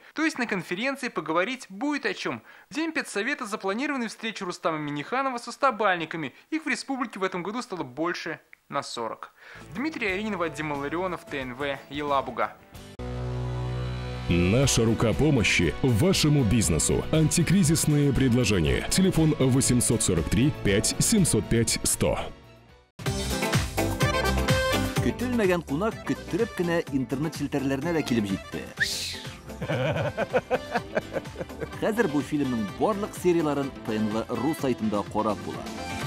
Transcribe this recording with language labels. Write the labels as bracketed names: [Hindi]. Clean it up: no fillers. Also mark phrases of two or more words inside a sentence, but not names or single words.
[Russian] То есть на конференции поговорить будет о чем. В День педсовета запланированы встречи Рустама Минниханова с устабальниками. Их в республике в этом году стало больше на 40. Дмитрий Аринин, Вадим Илларионов, ТНВ, Елабуга. Наша рука помощи вашему бизнесу. Антикризисные предложения. Телефон 843 5 705 100. [Tatar] Көтелмәгән кунак көттөреп кенә интернет челтәрләренә дә килеп җитте. Хәзер бу фильмның барлык серияларын ТНВ.ру сайтында карап була.